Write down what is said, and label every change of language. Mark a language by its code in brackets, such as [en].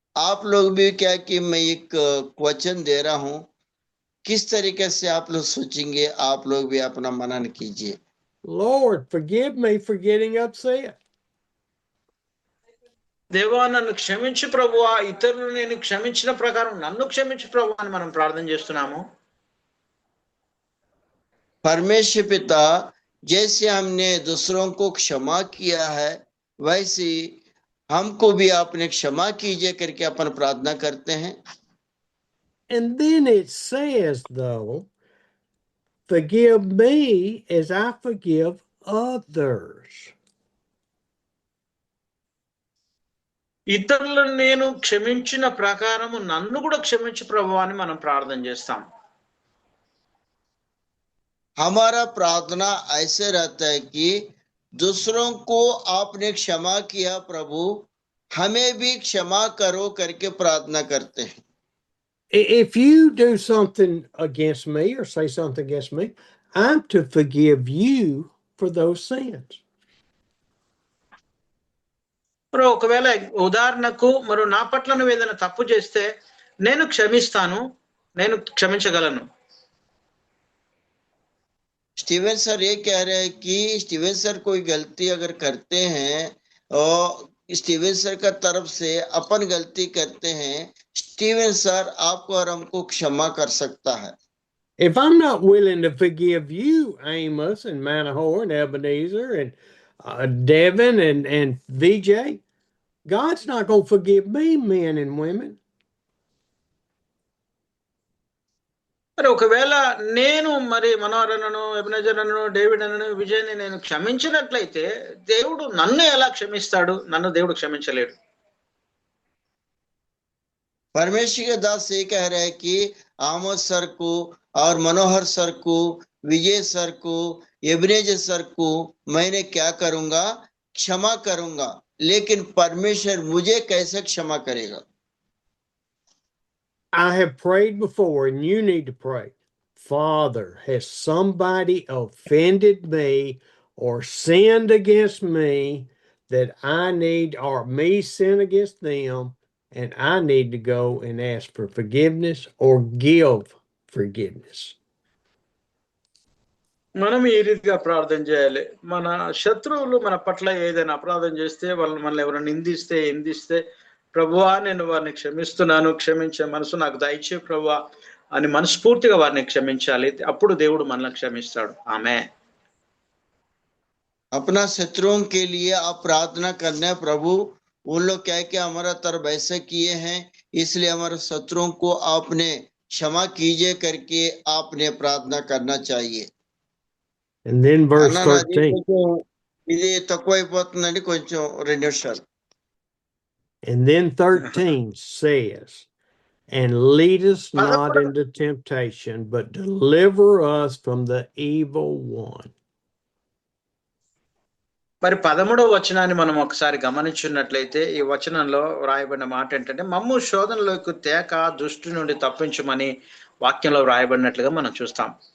[hi] आप लोग भी क्या कि मैं एक क्वेश्चन दे रहा हूं, किस तरीके से आप लोग सोचेंगे, आप लोग भी अपना मनन कीजिए. [en] Lord, forgive me for getting upset. [te] దేవా నన్ను క్షమించు ప్రభువా, ఇతరులు నేను క్షమించిన ప్రకారం నన్ను క్షమించు ప్రభువా అని మనం ప్రార్థన చేస్తున్నాము. [hi] परमेश्वर पिता, जैसे हमने दूसरों को क्षमा किया है वैसे हमको भी आपने क्षमा कीजिए करके अपन प्रार्थना करते हैं. [en] And then it says, though, forgive me as I forgive others. [te] ఇతరులను నేను క్షమించిన ప్రకారము నన్ను కూడా క్షమించు ప్రభువా అని మనం ప్రార్థన చేస్తాం. [hi] हमारा प्रार्थना ऐसे रहता है कि दूसरों को आपने क्षमा किया प्रभु, हमें भी क्षमा करो करके प्रार्थना करते हैं. [en] If you do something against me or say something against me, I'm to forgive you for those sins. [te] మరి ఒకవేళ ఉదాహరణకు మరి నా పట్ల నువ్వు ఏదైనా తప్పు చేస్తే నేను క్షమిస్తాను, నేను క్షమించగలను. [hi] स्टीवन सर ये कह रहे हैं कि स्टीवन सर कोई गलती अगर करते हैं और स्टीवन सर का तरफ से अपन गलती करते हैं, स्टीवन सर आपको और हमको क्षमा कर सकता है. [en] If I'm not willing to forgive you, Amos and Manahoe and Ebenezer and Devin and VJ, God's not going to forgive me, men and women. [te] మరి ఒకవేళ నేను మరి మనోహరను, ఎబెనెజర్ అను, డేవిడ్ అను, విజయ్ని నేను క్షమించినట్లయితే దేవుడు నన్ను ఎలా క్షమిస్తాడు? నన్ను దేవుడు క్షమించలేడు. [hi] परमेश्वर के दास ये कह रहे हैं कि आमोद सर को और मनोहर सर को, विजय सर को, एबनेजर सर को मैंने क्या करूंगा? क्षमा करूंगा, लेकिन परमेश्वर मुझे कैसे क्षमा करेगा? [en] I have prayed before, and you need to pray. Father, has somebody offended me or sinned against me that I need, or me sin against them, and I need to go and ask for forgiveness or give forgiveness? [te] మనం ఈ రీతిగా ప్రార్థన చేయాలి. మన శత్రువులు మన పట్ల ఏదైనా అపరాధం చేస్తే, వాళ్ళు మనల్ని ఎవరైనా నిందిస్తే ప్రభువా నేను వారిని క్షమిస్తున్నాను, క్షమించే మనసు నాకు దయచే ప్రభువా అని మనస్ఫూర్తిగా వారిని క్షమించాలి. అప్పుడు దేవుడు మనల్ని క్షమిస్తాడు. ఆమేన్. [hi] अपना शत्रुओं के लिए आप प्रार्थना करना है, प्रभु उन लोग क्या क्या हमारा तरफ ऐसे किए हैं, इसलिए हमारे शत्रुओं को आपने क्षमा कीजिए करके आपने प्रार्थना करना चाहिए. [en] And then verse 13. [te] ఇది తక్కువైపోతుందండి, కొంచెం 2 నిమిషాలు. [en] And then 13 says, and lead us not into temptation, but deliver us from the evil one. [te] మరి 13వ వచనాన్ని మనం ఒకసారి గమనించున్నట్లయితే ఈ వచనంలో వ్రాయబడిన మాట ఏంటంటే, మమ్ము శోధనలోకి తేక దుష్టు నుండి తప్పించమని వాక్యంలో వ్రాయబడినట్లుగా మనం చూస్తాం.